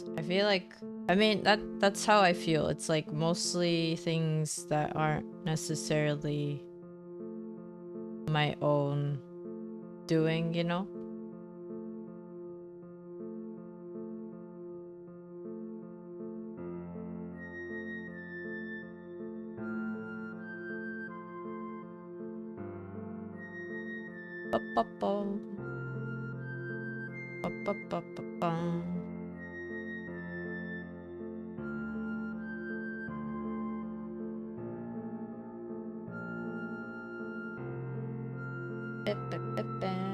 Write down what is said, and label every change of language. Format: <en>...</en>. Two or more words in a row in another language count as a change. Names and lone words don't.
<en>I feel like, I mean, that's how I feel. It's like mostly things that aren't necessarily my own doing, you know? Ba-ba-bum. Ba-ba-ba-ba-bum. Ba-ba-ba-ba.</en>